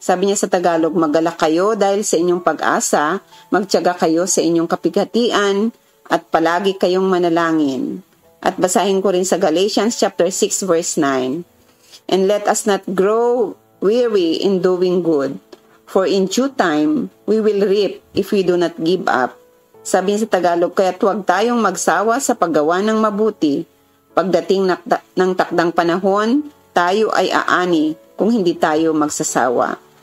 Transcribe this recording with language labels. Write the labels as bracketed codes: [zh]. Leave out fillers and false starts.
[tl] Sabi niya sa Tagalog, "Magalak kayo dahil sa inyong pag-asa, magtiyaga kayo sa inyong kapigatian, at palagi kayong manalangin." At basahin ko rin sa Galatians chapter 6 verse 9. [en] "And let us not grow weary in doing good, for in due time we will reap if we do not give up." [tl] Sabi niya sa Tagalog, kaya huwag tayong magsawa sa paggawa ng mabuti. Pagdating ng takdang panahon, tayo ay aani kung hindi tayo magsasawa.